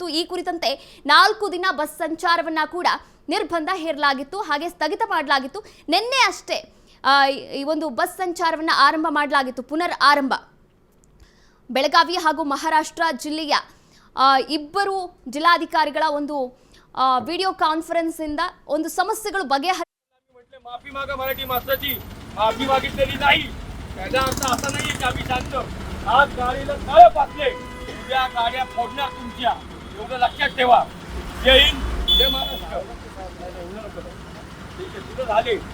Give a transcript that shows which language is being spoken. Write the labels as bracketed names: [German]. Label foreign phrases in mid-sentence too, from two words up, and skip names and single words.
[Kannada] ಈ ಕುರಿತಂತೆ 4 ದಿನ ಬಸ್ ಸಂಚಾರವನ್ನ ಕೂಡ ನಿರ್ಬಂಧ ಹೇರಲಾಗಿತ್ತು, ಹಾಗೆ ಸ್ಥಗಿತ ಮಾಡಲಾಗಿತ್ತು. ನಿನ್ನೆ ಅಷ್ಟೇ ಈ ಒಂದು ಬಸ್ ಸಂಚಾರವನ್ನ ಆರಂಭ ಮಾಡಲಾಗಿತ್ತು, ಪುನರ್ ಆರಂಭ. ಬೆಳಗಾವಿ ಹಾಗೂ ಮಹಾರಾಷ್ಟ್ರ ಜಿಲ್ಲೆಯ ಇಬ್ಬರು ಜಿಲ್ಲಾಧಿಕಾರಿಗಳ ಒಂದು [English] video conference [Kannada] ಇಂದ ಒಂದು ಸಮಸ್ಯೆಗಳು [Marathi] माफी मागा मराठी माणसाची माफी मागितलेली नाही. त्याचा अर्थ असा नाहीये की आम्ही शांत. आज गाडीला तळ पासले, उद्या गाड्या फोडणार तुमच्या, एवढं लक्षात ठेवा. जय हिंद, जय महाराष्ट्र. ठीक आहे, तुझं झाले.